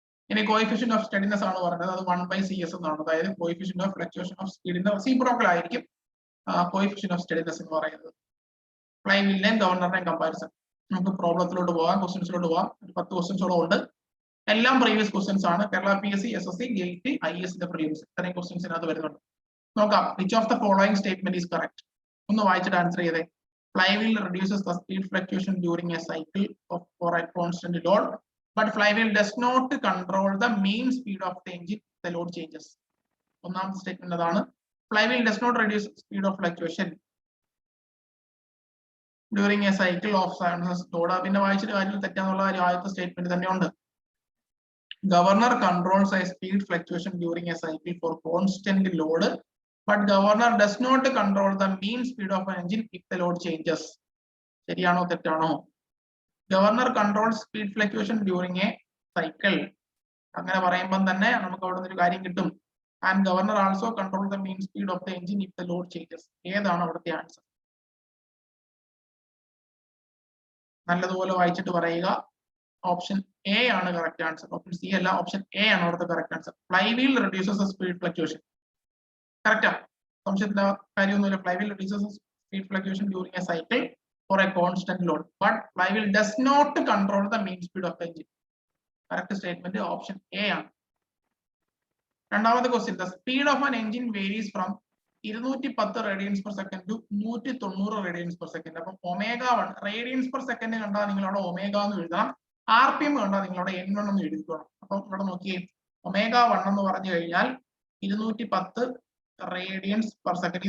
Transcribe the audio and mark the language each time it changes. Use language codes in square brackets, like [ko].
[ml] ഇനി coefficient of steadiness ആണ് പറയുന്നത്, അത് 1/CS എന്നാണ്. അതായത് coefficient of fluctuation of സ്പീഡിന്റെ reciprocal ആയിരിക്കും കോഎഫിഷ്യന്റ് ഓഫ് സ്റ്റഡിനെസ് എന്ന് പറയുന്നത്. ഫ്ലൈവീലിന്റെയും ഗവർണറിന്റെയും കമ്പാരിസൺ. നമുക്ക് പ്രോബ്ലത്തിലോട്ട് പോകാം, ക്വസ്റ്റ്യൻസിലോട്ട് പോകാം. 10 ക്വസ്റ്റ്യൻസോളം ഉണ്ട്. എല്ലാം പ്രീവിയസ് ക്വസ്റ്റ്യൻസ് ആണ്. Kerala PSC, SSC, GATE, IAS previous ഇത്രയും ക്വസ്റ്റ്യൻസ് ഇതിനകത്ത് വരുന്നുണ്ട്. നോക്കാം. [en] Which of the following statement is correct? [ml] ഒന്ന് വായിച്ചിട്ട് ആൻസർ ചെയ്തേ. [en] Flywheel reduces the speed fluctuation during a cycle for a constant load, but flywheel does not control the mean speed of the engine if the load changes. [ml] ഒന്നാമത്തെ statement അതാണ്. [en] Flywheel does not reduce speed of fluctuation during a cycle of load. [ml] പിന്നെ വായിച്ചിട്ട് കാര്യം തെറ്റാന്നുള്ള കാര്യം ആദ്യത്തെ statement തന്നെയുണ്ട്. [en] Governor controls a speed fluctuation during a cycle for constant load, but governor does not control the mean speed of an engine if the load changes. [ml] ശരിയാണോ തെറ്റാണോ? [en] Governor controls speed fluctuation during a cycle. [ml] അങ്ങനെ പറയുമ്പോൾ തന്നെ നമുക്ക് അവിടെ നിന്നൊരു കാര്യം കിട്ടും. [en] And governor also control the mean speed of the engine if the load changes. [ml] ഏതാണ് അവിടുത്തെ ആൻസർ? നല്ലതുപോലെ വായിച്ചിട്ട് പറയുക. ഓപ്ഷൻ എ ആണ് കറക്റ്റ് ആൻസർ. ഓപ്ഷൻ സി അല്ല, ഓപ്ഷൻ എ ആണ് അവിടുത്തെ correct answer. [en] Flywheel reduces the speed fluctuation. [ml] Correct, സംശയത്തിന്റെ കാര്യമൊന്നുമില്ല. [en] Flywheel reduces speed fluctuation during a cycle for a constant load, but flywheel does not control the mean speed of the engine. Correct statement option A [ml] ആണ്. രണ്ടാമത്തെ [en] Question the speed of an engine varies from 210 radians per second to 190 radians per second. [ml] അപ്പം ω1 radians per second കണ്ടാൽ നിങ്ങൾ അവിടെ omega എന്ന് എഴുതണം, RPM കണ്ടാൽ നിങ്ങൾ അവിടെ N1 എന്ന് എഴുതിക്കണം. അപ്പം ഇവിടെ നോക്കിയേ ω1 എന്ന് പറഞ്ഞു കഴിഞ്ഞാൽ 210 റേഡിയൻസ് പെർ സെക്കൻഡ്.